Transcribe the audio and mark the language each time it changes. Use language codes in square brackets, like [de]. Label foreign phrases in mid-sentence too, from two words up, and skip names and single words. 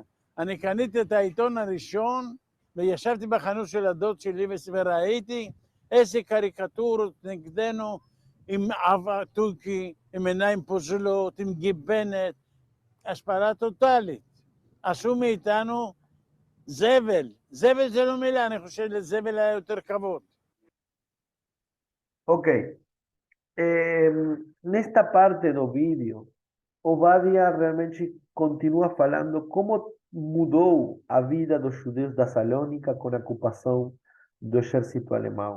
[he] אני קניתי את העיתון הראשון, וישבתי בחנות של הדוד שלי וראיתי איזה קריקטורות נגדנו, עם אב טורקי, עם עיניים פוזלות, עם גיבנת, השפלה טוטלית. עשו מאיתנו זבל. זבל זה לא מילה, אני חושב לזבל היה יותר כבוד. [pt] Ok. Nesta parte do vídeo, Obadia realmente continua falando como mudou a vida dos judeus da Salônica com a ocupação do exército alemão.